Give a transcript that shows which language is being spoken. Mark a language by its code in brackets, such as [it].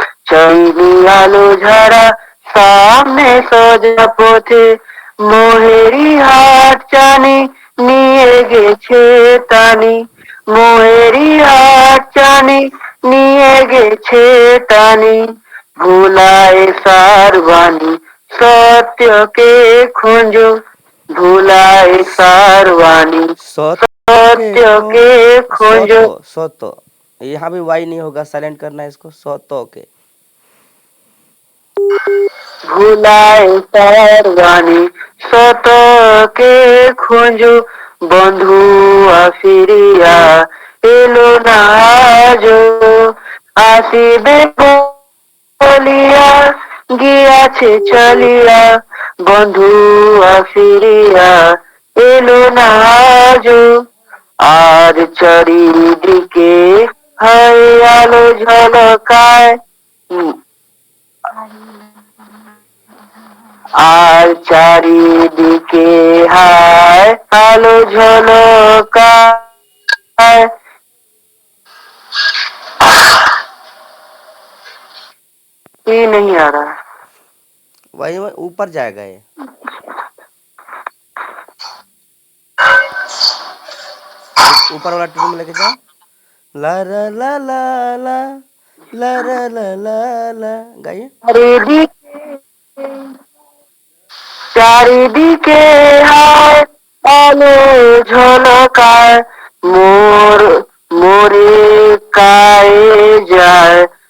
[bn] চলিনি আলো ঝাড়া সামনে সোজা পথে, মোহেরি হাত টানি নিয়ে গেছে টানি, মোহেরি হাত টানি নিয়ে গেছে টানি, ভুলায় সারবানি সত্যকে খোঁজো, ভুলায় সারবানি सत्य को सत्यके खोजो। [hi] सतो सतो, यहाँ भी वाई नहीं होगा, साइलेंट करना है इसको, सतो के। [bn] ভুলায় সারবানি সত্যকে খোঁজো, বন্ধু ফিরিয়া এলো না যো, আসিবে বলিয়া গিয়াছে চলিয়া, বন্ধু ফিরিয়া এলো না যো, আর চারিদিকে হয় আলো ঝলকায়, আর চারিদিকে হায় আলো ঝলকায়, [hi] ये नहीं आ रहा। वही वही ऊपर जाएगा ये। ऊपर वाला टून में लेके जाओ, ला ला ला ला ला ला ला ला ला ला, गाइए। [bn] চারিদিকে চারিদিকে হায় আলো ঝলকায়, মোর মোরে কায়ে যায়।